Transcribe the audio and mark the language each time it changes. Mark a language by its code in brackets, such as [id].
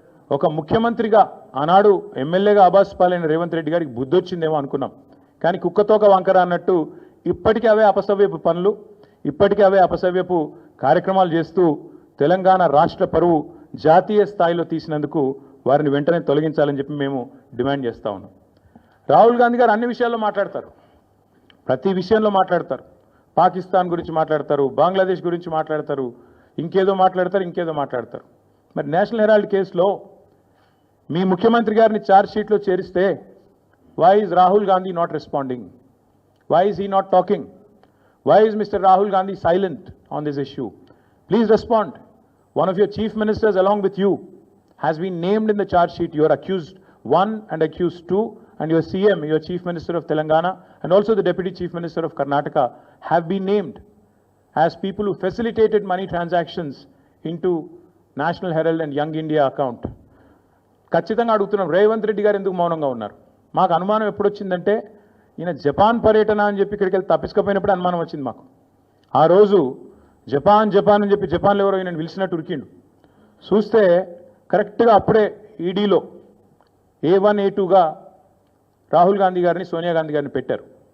[te] ఒక ముఖ్యమంత్రిగా ఆనాడు ఎమ్మెల్యేగా ఆబాస్ పాలైన రేవంత్ రెడ్డి గారికి బుద్ధి వచ్చిందేమో అనుకున్నాం, కానీ కుక్కతోక వంకర అన్నట్టు ఇప్పటికీ అవే అపసవ్యపు పనులు, ఇప్పటికీ అవే అపసవ్యపు కార్యక్రమాలు చేస్తూ తెలంగాణ రాష్ట్ర పరువు జాతీయ స్థాయిలో తీసినందుకు వారిని వెంటనే తొలగించాలని చెప్పి మేము డిమాండ్ చేస్తూ ఉన్నాం. రాహుల్ గాంధీ గారు అన్ని విషయాల్లో మాట్లాడతారు, ప్రతి విషయంలో మాట్లాడతారు. పాకిస్తాన్ గురించి మాట్లాడతారు, బంగ్లాదేశ్ గురించి మాట్లాడతారు, ఇంకేదో మాట్లాడతారు. మరి నేషనల్ హెరాల్డ్ కేసులో మీ ముఖ్యమంత్రి గారిని ఛార్జ్ షీట్లో చేరిస్తే [en] Why is Rahul Gandhi not responding? Why is he not talking? Why is Mr. Rahul Gandhi silent on this issue? Please respond. One of your chief ministers along with you has been named in the charge sheet. You are accused 1 and accused 2, and your CM, your Chief Minister of Telangana, and also the Deputy Chief Minister of Karnataka have been named as people who facilitated money transactions into National Herald and Young India account. [te] ఖచ్చితంగా అడుగుతున్నాం, రేవంత్ రెడ్డి గారు ఎందుకు మౌనంగా ఉన్నారు? మాకు అనుమానం ఎప్పుడు వచ్చిందంటే, ఈయన జపాన్ పర్యటన అని చెప్పి ఇక్కడికి వెళ్ళి తప్పించుకపోయినప్పుడు అనుమానం వచ్చింది మాకు. ఆ రోజు జపాన్ అని చెప్పి జపాన్లో ఎవరో ఈయన పిలిచినట్టు ఉరికిండు. చూస్తే కరెక్ట్గా అప్పుడే ఈడీలో A1 A2గా రాహుల్ గాంధీ గారిని, సోనియా గాంధీ గారిని పెట్టారు.